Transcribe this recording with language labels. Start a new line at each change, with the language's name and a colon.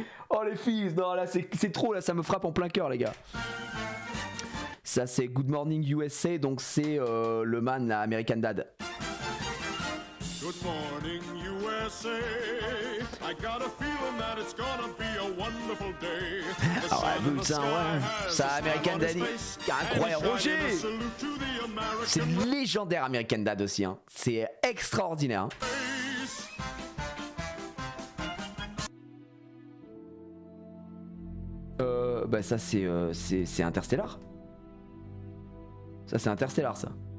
French: Oh les filles, non là c'est trop, là ça me frappe en plein cœur, les gars. Ça c'est Good Morning USA, donc c'est le man là, American Dad.
English: Good morning USA. I got a feeling that it's gonna be a wonderful day.
French: Ah ouais, putain, ouais. Ça, American Dad, incroyable. Roger, c'est légendaire, American Dad aussi, hein. C'est extraordinaire, hein. Bah ça c'est Interstellar. Ça c'est Interstellar, ça.